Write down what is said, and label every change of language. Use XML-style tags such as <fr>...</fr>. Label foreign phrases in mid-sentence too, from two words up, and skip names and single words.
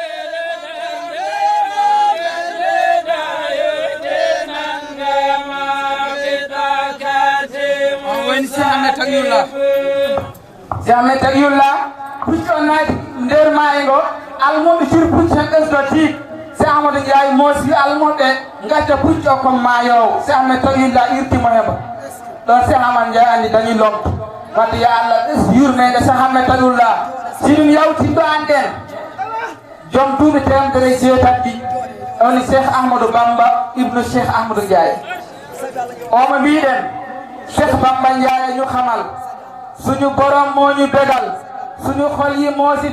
<ff>Cheikh Ahmed Taqiyullah puccu on naati nder maayo ngo almuɓe ciri puccu hen ɓesdo tiiɗ Cheikh Amadou Ndiaye moosi almuɓe gacca puccu o comme maayowo Cheikh Ahmed Taqiyullah irtimo heɓa ɗon Cheikh Amadou Ndiaye andi dañi lomto wadde yo Allah ɓes yurmede Cheikh Ahmed Taqiyullah si ɗum yawtinɗo an ɗen joom duuɓi temedere e jeetati ɗi woni Cheikh</ff> <wo>Ahmadou Bamba ibnu Cheikh Amadou Ndiaye</wo> <ff>omo mbiɗen</ff> <wo>Cheikh Bamba Ndiaye ñu xamal suñu borom moo ñu bégal suñu xol yi moo si</wo>